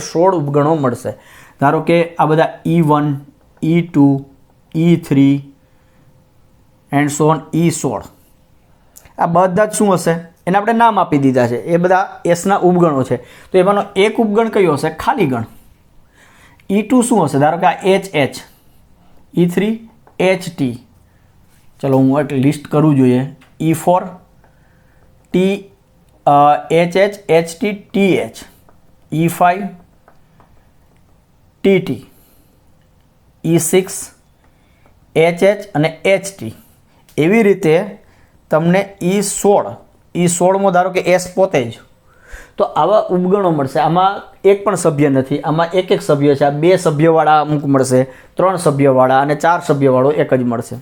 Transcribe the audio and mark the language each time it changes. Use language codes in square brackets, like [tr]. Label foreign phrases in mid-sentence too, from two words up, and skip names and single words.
[gu] 16 ઉપગણો મળશે. ધારો કે આ બધા E1, E2, E3 [en] and so on [gu] E16, આ બધા જ શું હશે? એને આપણે નામ આપી દીધા છે. એ બધા એસના ઉપગણો છે. તો એમાંનો એક ઉપગણ કયો હશે? ખાલી ગણ. E2 શું હશે? ધારો કે આ HH, E3 HT. ચલો હું એક લિસ્ટ કરવું જોઈએ. E4 T HH HT TH E5 TT E6 HH અને HT એવી રીતે તમને E16માં ધારો કે S પોતે જ, તો આવા ઉપગણો મળશે. આમાં એક પણ સભ્ય નથી, આમાં એક સભ્ય છે. આ 2 સભ્યવાળા અમુક મળશે, 3 સભ્યવાળા અને 4 સભ્યવાળો એક જ મળશે.